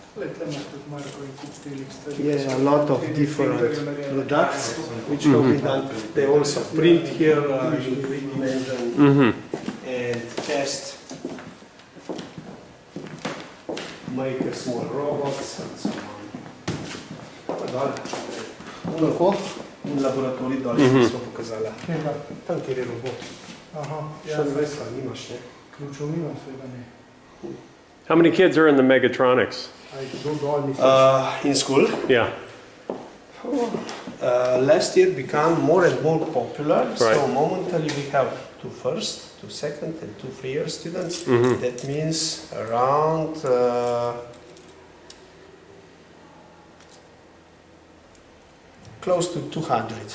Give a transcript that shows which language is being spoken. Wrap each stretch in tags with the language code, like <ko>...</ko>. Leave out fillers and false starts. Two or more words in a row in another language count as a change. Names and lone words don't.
<en>Yeah, a lot of different products which have been done. They also print here in 3 dimension and test, make a small robots and so on.</en> <sl>Un laboratorij dolje smo pokazala. Tam kjer je robot. Še dvesta nimaš, ne? Ključov nimam, seveda ne.</sl> <en>How many kids are in the mechatronics? In school? Yeah. Last year became more and more popular, Right. so momentarily we have 2 first, 2 second and 2 3-year students. That means around close to 200.</en>